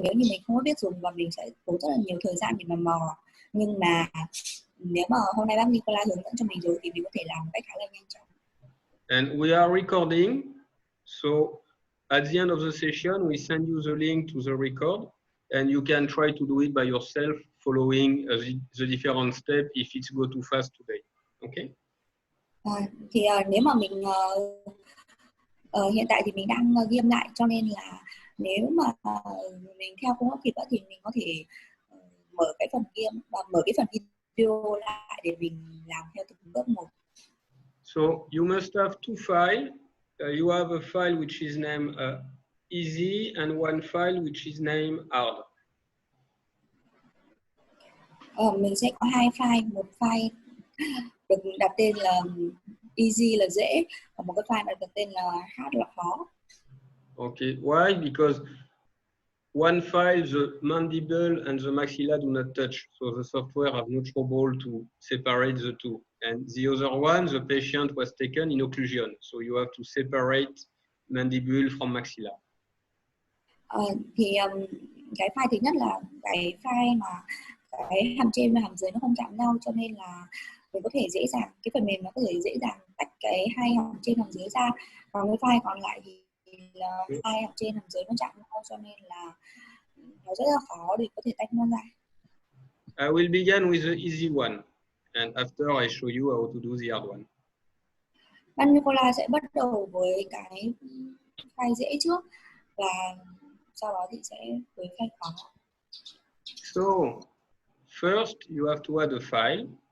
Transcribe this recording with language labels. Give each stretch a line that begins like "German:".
Vietnamese: nếu như mình không có biết dùng và mình sẽ tốn rất là nhiều thời gian để mà mò. Nhưng mà nếu mà hôm nay bác Nicola hướng dẫn cho mình rồi thì mình có thể làm một cách khá là nhanh chóng.
English: And we are recording, so at the end of the session, we send you the link to the record, and you can try to do it by yourself, following the different steps if it's go too fast today. Okay?
Vietnamese: Thì nếu mà mình hiện tại thì mình đang ghi lại, cho nên là nếu mà mình theo không có kịp thì mình có thể mở cái phần ghi và mở cái phần video lại để mình làm theo từng bước một.
English: So you must have two files. You have a file which is named easy and one file which is named hard.
Vietnamese: Mình sẽ có hai file, một file được đặt tên là easy là dễ, và một cái file đặt tên là hard là khó.
English: Okay, why? Because one file, the mandible and the maxilla do not touch, so the software have no trouble to separate the two. And the other one, the patient was taken in occlusion, so you have to separate mandible from maxilla.
Vietnamese: Thì cái file thứ nhất là cái file mà cái hàm trên và hàm dưới nó không chạm nhau, cho nên là mình có thể dễ dàng, cái phần mềm nó có thể dễ dàng tách cái hai hàm trên hàm dưới ra. Còn cái file còn lại thì là hai hàm trên hàm dưới nó chạm nhau, cho nên là nó rất là khó để có thể tách nó ra.
English: I will begin with the easy one, and after I show you how to do the hard one.
Vietnamese: Ban Nicola sẽ bắt đầu với cái file dễ trước, và sau đó thì sẽ với file khó.
English: So first you have to add a file.